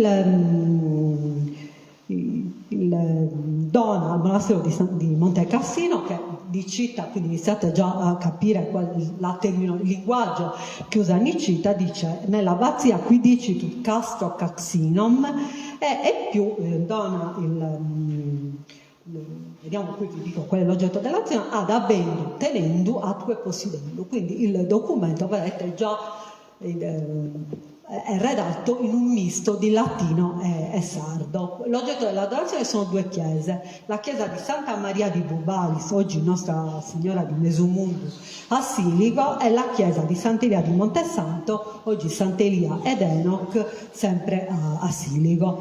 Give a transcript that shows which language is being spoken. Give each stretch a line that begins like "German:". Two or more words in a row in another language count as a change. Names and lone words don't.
Italian: Dona al monastero di Montecassino, che Nicita, quindi iniziate già a capire il linguaggio che usa Nicita, dice nell'abbazia
Latin: qui dicitut castro caxinom,
Italian: e più dona vediamo qui, vi dico qual è l'oggetto dell'azione,
Latin: ad abendu tenendu atque possidendo.
Italian: Quindi il documento, vedete, già è redatto in un misto di latino e sardo. L'oggetto dell'adorazione sono due chiese: la chiesa di Santa Maria di Bubalis, oggi Nostra Signora di Mesumundus a Siligo, e la chiesa di Sant'Elia di Montesanto, oggi Sant'Elia ed Enoch, sempre a Siligo.